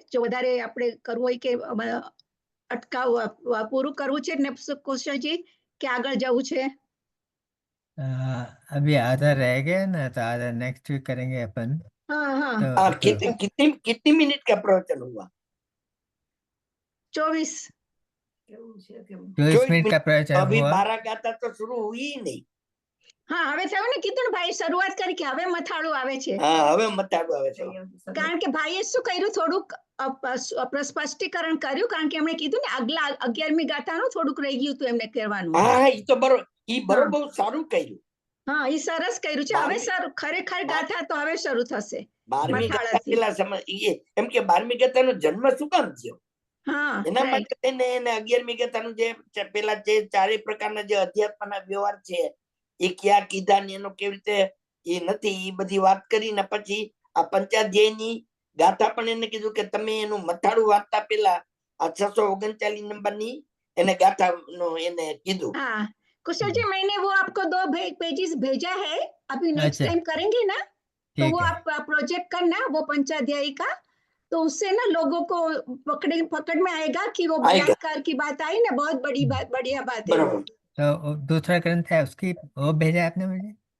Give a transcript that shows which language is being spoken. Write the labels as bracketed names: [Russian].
[Gujarati] જો વધારે આપણે કરવું હોય કે અટકાવવા પૂરું કરવું છે ને કુશલજી કે આગળ જવું છે? [Hindi] अभी आधा रह गया ना, तो आधा नेक्स्ट वीक करेंगे अपन. हाँ. कितनी मिनट का प्रवचन हुआ? 24 मिनट का प्रवचन अभी हुआ. 12 गाथा तो शुरू हुई ही नहीं. [Gujarati] હા, હવે થયું ને, કીધું ને ભાઈ શરૂઆત કરી કે હવે મથાળું આવે છે. હા, હવે મથાળું આવે છે. કારણ કે ભાઈએ શું કર્યું, થોડુંક સ્પષ્ટીકરણ કર્યું. કારણ કે એમણે કીધું ને આગલા 11મી ગાથાનું થોડુંક રહી ગયું હતું એમને કહેવાનું. હા, એ તો બરોબર, ઈ બરોબર સારું કર્યું. હા, એ સરસ કર્યું છે. હવે સર ખરેખર ગાથા તો હવે શરૂ થશે. 12મી ગાથા પેલા સમય એમ કે 12મી ગાથાનો જન્મ શું કામ થયો? હા, એના માટે થઈને એને 11મી ગાથાનું જે પેલા જે ચારેય પ્રકારના જે અધ્યાત્મના વ્યવહાર છે એ ક્યાં કીધા ને એનો કેવી રીતે એ નથી, એ બધી વાત કરીને પછી આ પંચાધ્યાયની ગાથા પણ એને કીધું કે તમે એનું મથાળું વાંચતા પેલા આ 639 નંબરની એને ગાથા નો એને કીધું. [Hindi] हाँ, कुशल जी मैंने वो आपको 2 पेजेस भेजा है. अभी नेक्स्ट टाइम करेंगे ना तो वो आप प्रोजेक्ट करना वो पंचाध्यायी का, तो उससे ना लोगों को पकड़ में आएगा कि वो बलात्कार की बात आई ना, बहुत बड़ी बात, बढ़िया बात है. तो दूसरा ग्रंथ है उसकी वो भेजा आपने मुझे?